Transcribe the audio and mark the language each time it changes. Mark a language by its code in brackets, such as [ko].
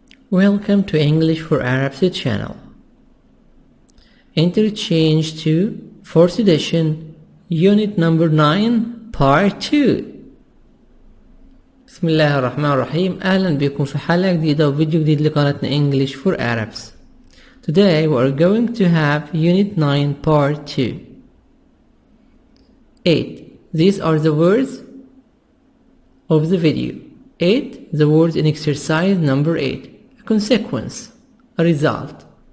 [en] Welcome to English for Arabs channel. Interchange 2, 4th edition, unit number 9, part 2. [ar] بسم الله الرحمن الرحيم. أهلا بكم في حلقة جديدة وفيديو جديد لقناتنا English for Arabs. [en] Today we are going to have unit 9, part 2. 8. These are the words of the video. 8. The words in exercise number 8. A consequence, a result.